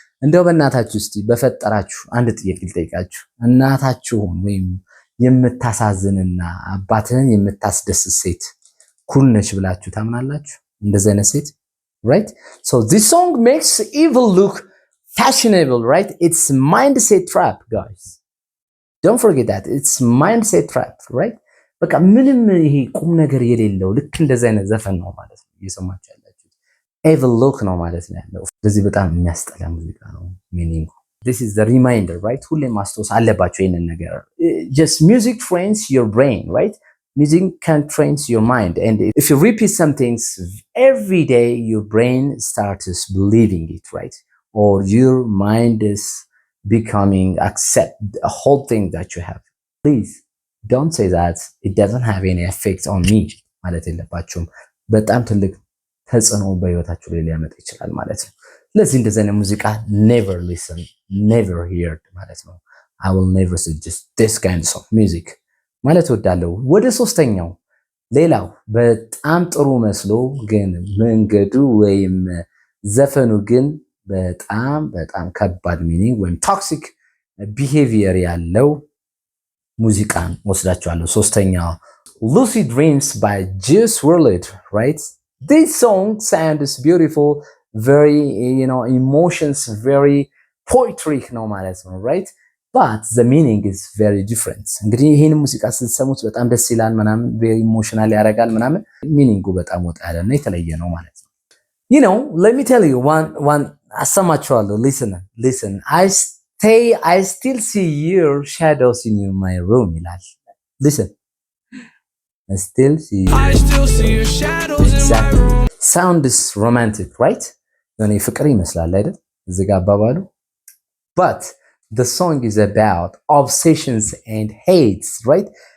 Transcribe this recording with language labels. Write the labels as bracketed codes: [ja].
[am] እንደው በእናታችሁ እስቲ በፈጠራችሁ አንድ ጥያቄ ልጠይቃችሁ። እናታችሁን ወይም የምታሳዝንና አባትህን የምታስደስት ሴት ኩል ነች ብላችሁ ታምናላችሁ? እንደዚህ አይነት ሴት right? [en] So this song makes evil look fashionable, right? It's mindset trap, guys. Don't forget that. It's mindset trap, right? [am] በቃ ምንም ይሄ ቁም ነገር የሌለው ልክ እንደዚህ አይነት ዘፈን ነው ማለት ነው እየሰማችሁ ያላችሁት። evil look ነው ማለት ነው ያለው። ስለዚህ በጣም የሚያስጠላ ሙዚቃ ነው meaning. [en] This is the reminder, right? [am] ሁሌ ማስታወስ አለባችሁ ይሄንን ነገር። [en] Just music trains your brain, right? Music can train your mind, and if you repeat some things every day, your brain starts believing it, right? Or your mind is becoming accept a whole thing that you have. Please don't say that it doesn't have any effect on me [am] ማለት የለባችሁም። በጣም ትልቅ ተጽዕኖ በህይወታችሁ ላይ ሊያመጣ ይችላል ማለት ነው። ስለዚህ እንደዚህ አይነት ሙዚቃ [en] never listen, never hear [am] ማለት ነው። [en] I will never suggest this kind of music [am] ማለት ወዳለው። ወደ ሶስተኛው ሌላው በጣም ጥሩ መስሎ ግን መንገዱ ወይም ዘፈኑ ግን በጣም ከባድ ሚኒንግ ወይም ቶክሲክ ቢሄቪየር ያለው ሙዚቃን ወስዳችኋለሁ። ሶስተኛው Lucid Dreams by Juice WRLD, right? [en] This song sounds beautiful, very, emotions, very poetic [am] ነው ማለት ነው, [en] right? But the meaning is very different. [am] እንግዲህ ይሄን ሙዚቃ ስትሰሙት በጣም ደስ ይላል ምናምን [en] very emotional [am] ያደርጋል ምናምን ሚኒንጉ በጣም ወጣ ያለና የተለየ ነው ማለት ነው። [en] Let me tell you one [am] አሰማችኋለሁ. [en] Listen. I still see your shadows in my room [am] ይላል. [en] Listen. I still see your shadows exactly. In my room. Sound is romantic, right? [am] የሆነ ፍቅር ይመስላል አይደል? እዚህ ጋር አባባሉ. [en] But the song is about obsessions and hates, right?